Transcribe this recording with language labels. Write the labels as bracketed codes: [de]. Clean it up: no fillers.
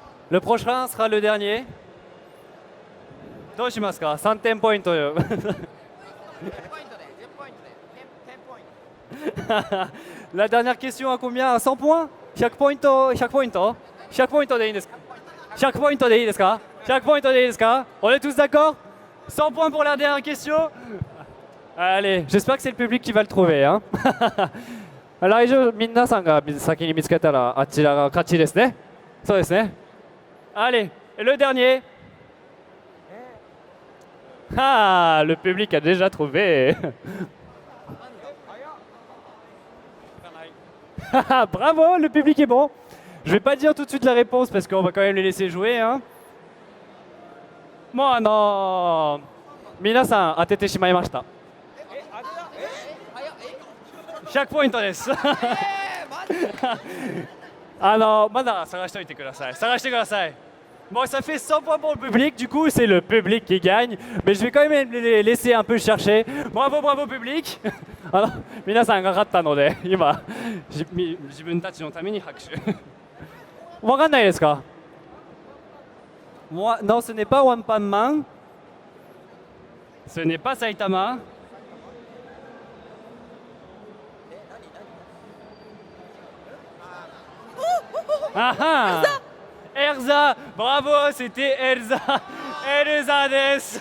[fr] Le prochain sera le dernier. [ja] どうしますか?3点ポイント。 [fr] La dernière question à combien? À 100 points? 100 points? 100 points? [ja] 100 pointsでいいですか?100 pointsでいいですか?100 pointsでいいですか? [fr] On est tous d'accord? 100 points pour la dernière question. Allez, j'espère que c'est le public qui va le trouver. Hein. [ja] 来場皆さんが先に見つけたらあちらが勝ちですね。そうですね。 [fr] Allez, le dernier. Ah, le public a déjà trouvé. Bravo, le public est bon. Je vais pas dire tout de suite la réponse parce qu'on va quand même les laisser jouer. Hein. [ja] もう皆さん当ててしまいました。 100ポイントです。まだ探しておいてください。探してください。 [fr] Bon, ça fait 100 points pour le public, du coup c'est le public qui gagne, mais je vais quand même les laisser un peu chercher. Bravo, bravo public. [ja] 皆さんが勝ったので、今自分たちのために拍手。わかんないですか? [fr] Moi, non, ce n'est pas One Pan Man. Ce n'est pas Saitama. Ah ah! Erza! Bravo, c'était Elsa! Elsa des!